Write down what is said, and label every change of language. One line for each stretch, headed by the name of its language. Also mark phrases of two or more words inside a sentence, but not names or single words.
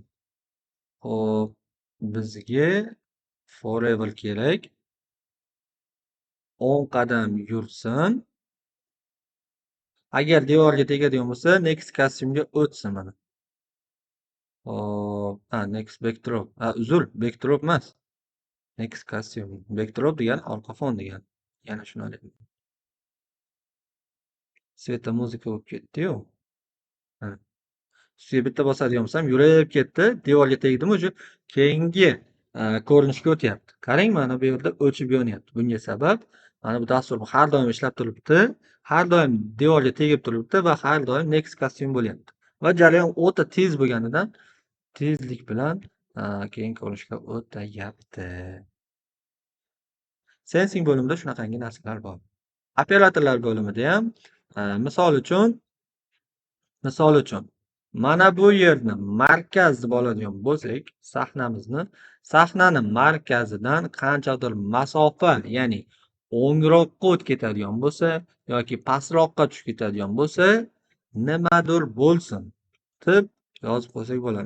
Uzbek: Xo'p, bizga forever kerak. 10 qadam yursin. Agar devorga tegadigan bo'lsa,
English: next costume'ga
Uzbek: o'tsin mana. Hop,
English: next backdrop.
Uzbek: Uzr, backdrop emas.
English: Next costume.
Uzbek: Backdrop degani orqa fon degani. Yana shuni olaylik. Sveta muzika bo'lib ketdi-yu. Ustiga bitta bosadigan bo'lsam, yurib ketdi, devorga tegdimi, o'sha keyingi ko'rinishga o'tyapti. Qarang, mana bu yerda o'chib yonyapti. Bunga sabab mana bu dastur har doim ishlab turibdi, har doim devorga tegib turibdi va har doim
English: next costume
Uzbek: bo'lyapti. Va jarayon o'ta tez bo'lganidan tezlik bilan keyingi ko'rinishga o'tayapti. Sensing bo'limida shunaqangi narsalar bor. Operatorlar bo'limida ham misol uchun mana bu yerni markaz deb oladigan bo'lsak, sahnani markazidan qanchadir masofa, ya'ni o'ngroqqa o'tib ketadigan bo'lsa yoki pastroqqa tushib ketadigan bo'lsa, nimadir bo'lsin deb yozib qo'ysak bo'ladi.